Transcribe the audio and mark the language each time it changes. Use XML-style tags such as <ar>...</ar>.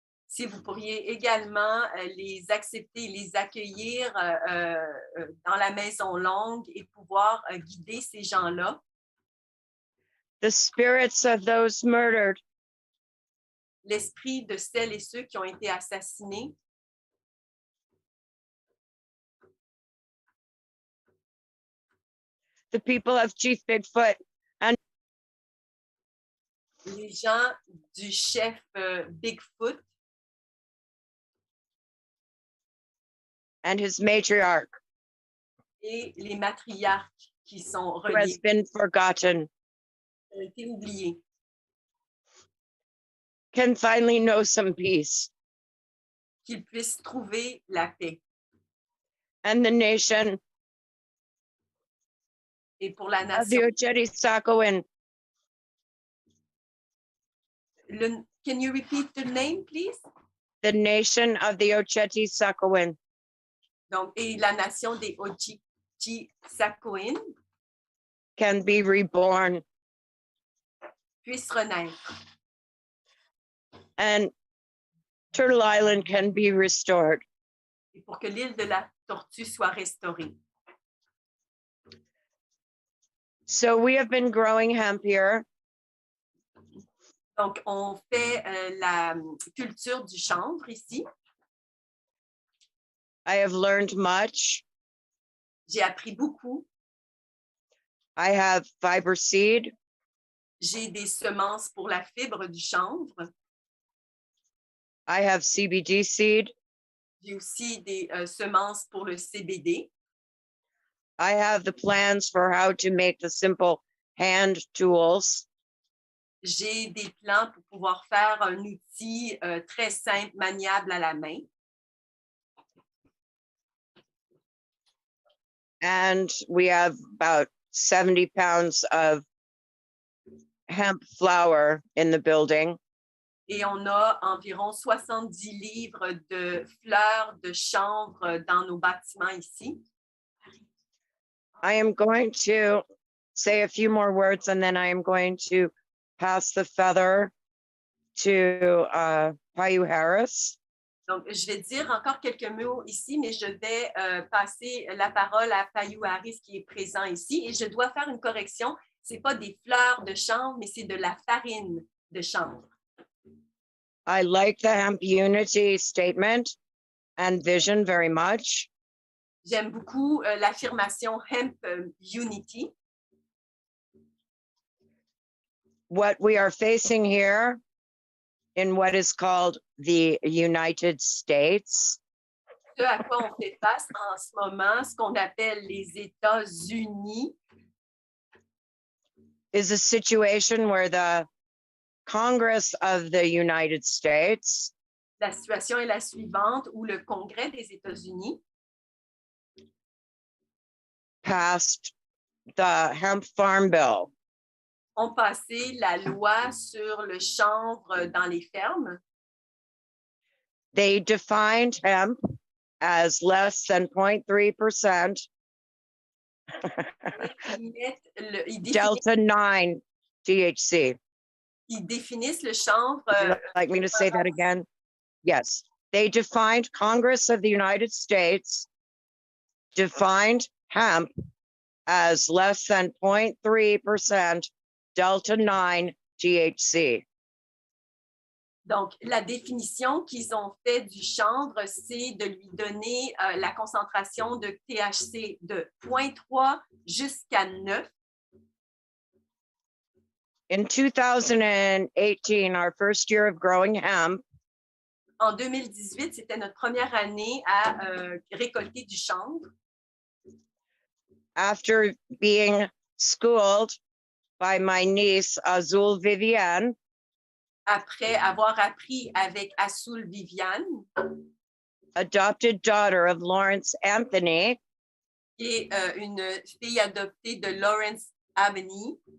<fr>si vous pourriez également les accepter, les accueillir dans la Maison longue et pouvoir guider ces gens-là,</fr> <en>the spirits of those murdered,</en> <fr>l'esprit de celles et ceux qui ont été assassinés,</fr> <en>the people of Chief Bigfoot, and</en> <fr>les gens du chef Bigfoot</fr> <en>and his matriarch,</en> <fr>et les matriarches qui sont</fr> <en>who has</en> <fr>reliés,</fr> <en>been forgotten,</en> <fr>ont été oubliés,</fr> <en>can finally know some peace.</en> <fr>qu'ils puissent trouver la paix.</fr> <en>And the nation</en> <fr>Et pour la</fr> <en>of the</en> <fr>nation, Ocheti-Sakowin,</fr> <en>can you repeat the name, please? the nation of the Ocheti-Sakowin,</en> <fr>Donc, et la nation des Ocheti-Sakowin</fr> <en>can be reborn,</en> <fr>puisse renaître.</fr> <en>and Turtle Island can be restored.</en> <fr>Et pour que l'île de la Tortue soit restaurée.</fr> <en>So we have been growing hemp here.</en> <fr>Donc, on fait la culture du chanvre ici.</fr> <en>I have learned much.</en> <fr>J'ai appris beaucoup.</fr> <en>I have fiber seed.</en> <fr>J'ai des semences pour la fibre du chanvre.</fr> <en>I have CBD seed.</en> <fr>J'ai aussi des semences pour le CBD.</fr> <en>I have the plans for how to make the simple hand tools.</en> <fr>J'ai des plans pour pouvoir faire un outil très simple, maniable à la main.</fr> <en>And we have about 70 pounds of hemp flour in the building.</en> <fr>Et on a environ 70 livres de fleurs de chanvre dans nos bâtiments ici.</fr> <en>I am going to say a few more words and then I am going to pass the feather to Payu Harris.</en> <fr>Donc, je vais dire encore quelques mots ici, mais je vais passer la parole à Payou Harris qui est présent ici. Et je dois faire une correction. Ce n'est pas des fleurs de chanvre, mais c'est de la farine de chanvre.</fr> <en>I like the hemp unity statement and vision very much.</en> <fr>J'aime beaucoup l'affirmation Hemp Unity.</fr> <en>What we are facing here in what is called the United States</en> <fr>Ce à quoi on fait face en ce moment, ce qu'on appelle les États-Unis,</fr> <en>is a situation where the Congress of the United States</en> <fr>la situation est la suivante, où le Congrès des États-Unis</fr> <en>passed the hemp farm bill.</en> <fr>ont passé la loi sur le chanvre dans les fermes.</fr> <en>They defined hemp as less than 0.3%</en> <fr>Ils</fr> <en>Delta 9 THC.</en> <fr>définissent le chanvre.</fr> <en>Would you like me to say that again? Yes. They defined, Congress of the United States defined hemp as less than 0.3% Delta 9 THC.</en> <fr>Donc, la définition qu'ils ont fait du chanvre, c'est de lui donner la concentration de THC de 0.3 jusqu'à 9.</fr> <en>In 2018, our first year of growing hemp,</en> <fr>En 2018, c'était notre première année à récolter du chanvre.</fr> <en>after being schooled by my niece, Azul Viviane,</en> <fr>Après avoir appris avec Azul Viviane,</fr> <en>adopted daughter of Lawrence Anthony,</en> <fr>qui est une fille adoptée de Lawrence Abney,</fr>